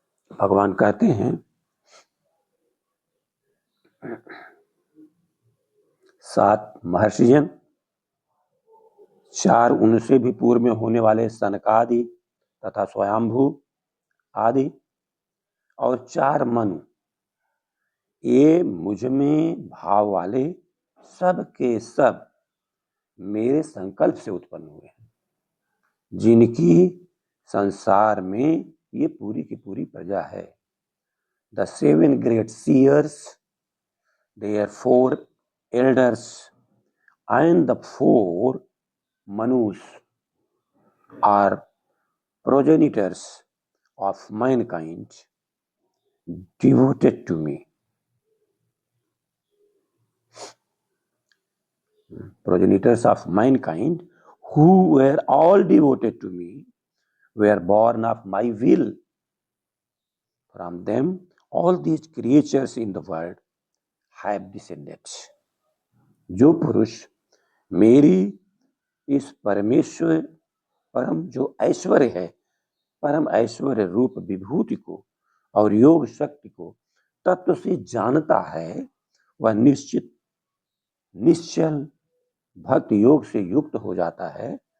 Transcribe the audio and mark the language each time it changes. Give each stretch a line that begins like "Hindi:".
Hindi: भगवान कहते हैं 7 महर्षिजन, 4 उनसे भी पूर्व में होने वाले सनकादि तथा स्वयंभू आदि, और 4 मनु, ये मुझ में भाव वाले सब के सब मेरे संकल्प से उत्पन्न हुए हैं, जिनकी संसार में ये पूरी की पूरी प्रजा है।
English: The 7 great seers, their 4 elders and the 4 manus are progenitors of mankind devoted to me. Progenitors of mankind who were all devoted to me were born of my will. From them, all these creatures in the world have descended.
Hindi: जो पुरुष मेरी इस परमेश्वर परम जो ऐश्वर्य है, परम ऐश्वर्य रूप विभूति को और योग शक्ति को तत्व से जानता है, वह निश्चित निश्चल भक्ति योग से युक्त हो जाता है।